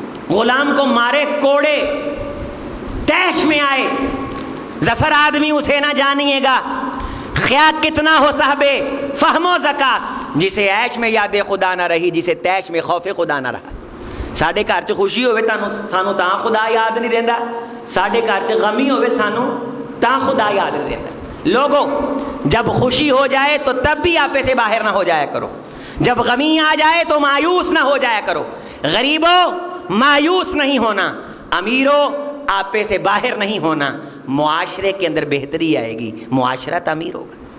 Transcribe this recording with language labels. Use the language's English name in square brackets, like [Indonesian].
[Urdu] غلام کو مارے, کوڑے, تیش میں آئے, ظفر آدمی اسے نہ جانیے گا, خیا کتنا ہو صاحبے فہم و زکات, جسے عیش میں یاد خدا نہ رہی, جسے تیش میں خوف خدا نہ رہا. [Punjabi] ساڈے گھر چ خوشی ہوئے سانو تاں خدا یاد نہیں رہندا, ساڈے گھر چ غمی ہوئے سانو تاں خدا یاد نہیں رہندا. [Urdu] لوگوں, جب خوشی ہو جائے تو تب بھی آپے سے باہر نہ ہو جایا کرو, جب غمی آ جائے تو مایوس نہ ہو جایا کرو. غریبوں مایوس نہیں ہونا, امیروں آپے سے باہر نہیں ہونا. معاشرے کے اندر بہتری آئے گی, معاشرہ تعمیر ہوگا.